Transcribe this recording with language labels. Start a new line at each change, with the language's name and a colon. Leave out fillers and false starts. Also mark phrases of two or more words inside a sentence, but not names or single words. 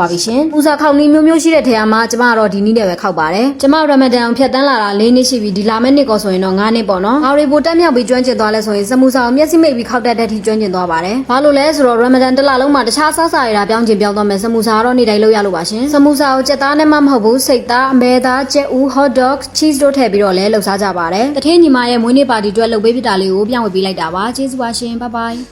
Burmese: ပြီရှင်။ပူစာခေါက်နည်းမျိုးမျိုးရှိတဲ့ထဲမှာကျမကတော့ဒီနည်းနဲ့ပဲခောက်ပါတယ်။ကျမ Ramadan အောင်ဖြတ်တန်းလာတာ4နှစ်ရှိပြီဒီလာမယ့်နှစ်ကောဆိုရင်တော့9နှစ်ပေါ့နော်။ဘာတွေပိုတက်မြောက်ပြီးကျွမ်းကျင်သွားလဲဆိုရင်စမူစာကိုမျက်စိမိတ်ပြီးခောက်တတ်တဲ့အထိကျွမ်းကျင်သွားပါတယ်။ဘာလို့လဲဆိုတော့ Ramadan တစ်လလုံးမှာတခြားစားစာတွေပြောင်းကျင်ပြောင်းသွားမယ်စမူစာကတော့နေ့တိုင်းလုပ်ရလို့ပါရှင်။စမူစာကိုကြက်သားနဲ့မှမဟုတ်ဘူးစိတ်သားအမဲသားကြက်ဥ
English: hot dog cheese
Burmese: တို့ထည့်ပြီးတော့လည်းလုပ်စားကြပါတယ်။တထင်းညီမရဲ့မွေးနေ့ပါတီအတွက်လုပ်ပေးဖြစ်တာလေးကိုပြောင်းဝေပေးလိုက်တာပါ။ကျေးဇူးပါရှင်။
English: Bye bye